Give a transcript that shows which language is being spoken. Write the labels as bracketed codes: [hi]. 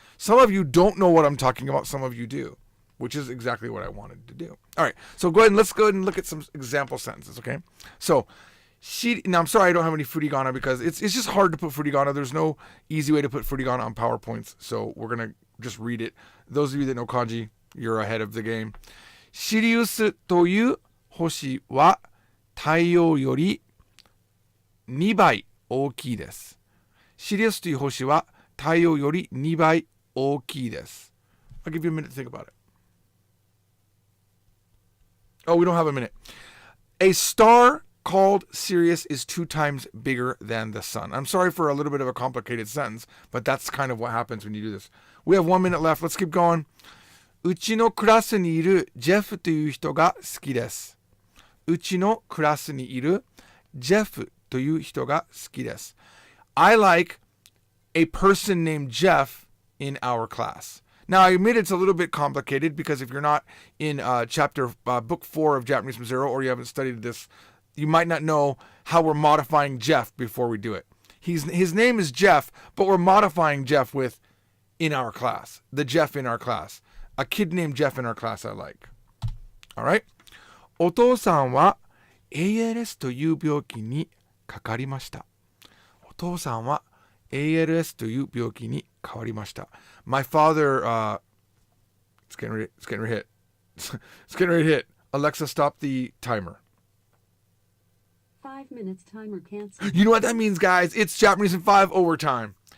[en] Some of you don't know what I'm talking about. Some of you do, which is exactly what I wanted to do. All right, so let's go ahead and look at some example sentences, okay? So, now I'm sorry I don't have any furigana because it's just hard to put furigana. There's no easy way to put furigana on PowerPoints, so we're going to just read it. Those of you that know kanji, you're ahead of the game. [ja] Sirius という星は太陽より2倍大きいです。 Sirius という星は太陽より2倍大きいです。 [en] I'll give you a minute to think about it. Oh, we don't have a minute. A star called Sirius is 2 times bigger than the sun. I'm sorry for a little bit of a complicated sentence, but that's kind of what happens when you do this. We have 1 minute left. Let's keep going. [ja] うちのクラスにいるジェフという人が好きです。うちのクラスにいるジェフという人が好きです。 [en] I like a person named Jeff in our class. Now, I admit it's a little bit complicated because if you're not in book 4 of Japanese from Zero, or you haven't studied this, you might not know how we're modifying Jeff before we do it. His name is Jeff, but we're modifying Jeff with in our class. The Jeff in our class. A kid named Jeff in our class I like. Alright? [ja] お父さんは ALS という病気にかかりました。お父さんは ALS という病気にかかりました。 [en] My father, it's getting ready to hit. It's getting ready to hit. Alexa, stop the timer. 5 minutes timer canceled. You know what that means, guys? It's Japanese in 5 overtime.